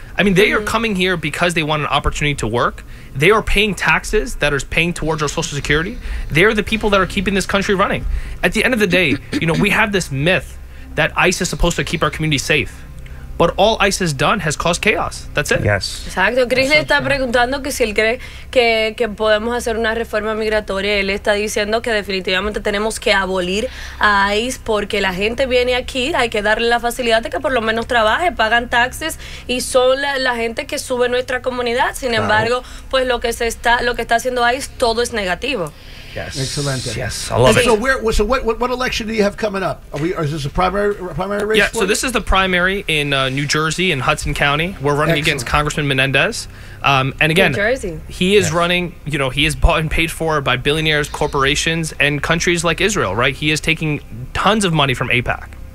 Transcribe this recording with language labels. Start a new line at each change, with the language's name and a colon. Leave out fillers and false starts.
English: I mean, they are coming here because they want an opportunity to work. They are paying taxes that are paying towards our Social Security. They are the people that are keeping this country running. At the end of the day, you know, we have this myth that ICE is supposed to keep our community safe. But all ICE has done has caused chaos. That's it. Yes.
Spanish: Exacto. Chris le está preguntando que si él cree que podemos hacer una reforma migratoria. Él está diciendo que definitivamente tenemos que abolir a ICE porque la gente viene aquí, hay que darle la facilidad de que por lo menos trabaje, pagan taxes y son la gente que sube nuestra comunidad. Sin embargo, pues lo que está haciendo ICE, todo es negativo.
English: Yes. Excellent. Yes, I love it. So, what election do you have coming up? Is this a primary race? Yeah. So this is the primary in New Jersey in Hudson County. We're running against Congressman Menendez. And again, he is running. You know, he is bought and paid for by billionaires, corporations, and countries like Israel. Right. He is taking tons of money from AIPAC.